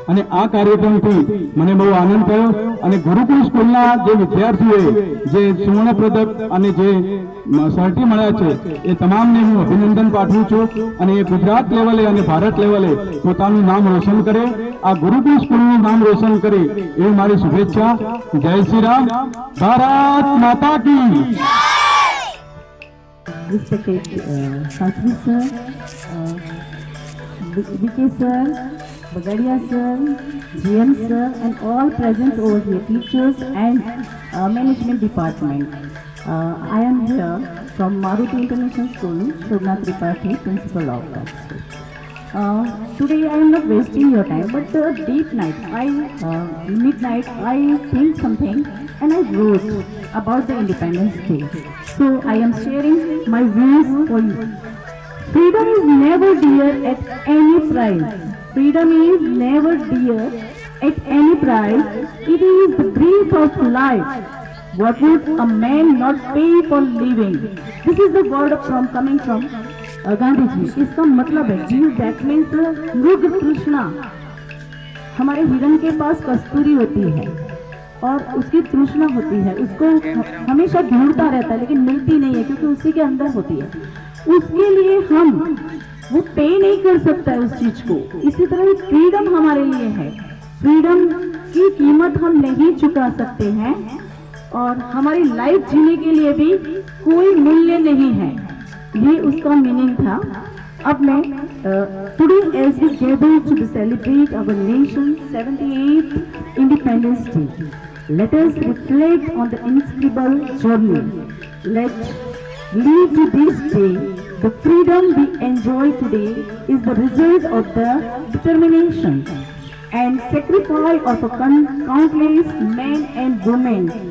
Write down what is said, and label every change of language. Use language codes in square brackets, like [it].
[gu] અને આ કાર્યક્રમથી મને બહુ આનંદ થયો. અને ગુરુકુળ સ્કૂલના જે વિદ્યાર્થીઓએ જે સુવર્ણ પદક અને જે સર્ટી મળ્યા છે એ તમામને હું અભિનંદન પાઠવું છું. અને એ ગુજરાત લેવલે અને ભારત લેવલે પોતાનું નામ રોશન કરે, આ ગુરુકુળ સ્કૂલનું નામ રોશન કરે એવી મારી શુભેચ્છા. જય શ્રી રામ. ભારત માતા કી. [en] Respected Shastri sir, BK sir, Bagadia sir, GM sir, and all present over here, teachers and management department. I am here from Maruti International School, Shobna Tripathi, principal of that school. Today I am not wasting your time, but deep night, midnight, I think something and I wrote about the Independence Day. So I am sharing my views for you. Freedom is never dear at any price. Freedom is never dear at any price. It is the breath of life. What would a man not pay for living? This is the word coming from Gandhi ji. [hi] इसका मतलब है जीव, [en] that means [hi] मृग तृष्णा. हमारे हिरण के पास कस्तूरी होती है और उसकी तृष्णा होती है, उसको हमेशा ढूंढता रहता है लेकिन मिलती नहीं है क्योंकि उसी के अंदर होती है. उसके लिए हम वो पे नहीं कर सकता है उस चीज को. इसी तरह फ्रीडम हमारे लिए है. फ्रीडम की कीमत हम नहीं चुका सकते हैं और हमारी लाइफ जीने के लिए भी कोई मूल्य नहीं है. ये उसका मीनिंग था. अब मैं [en] Today as we gather to celebrate our nations 78th independence day, let us reflect on the inscrutable journey. Let's lead to this day. The freedom we enjoy today is the result of the determination and sacrifice of a countless men and women.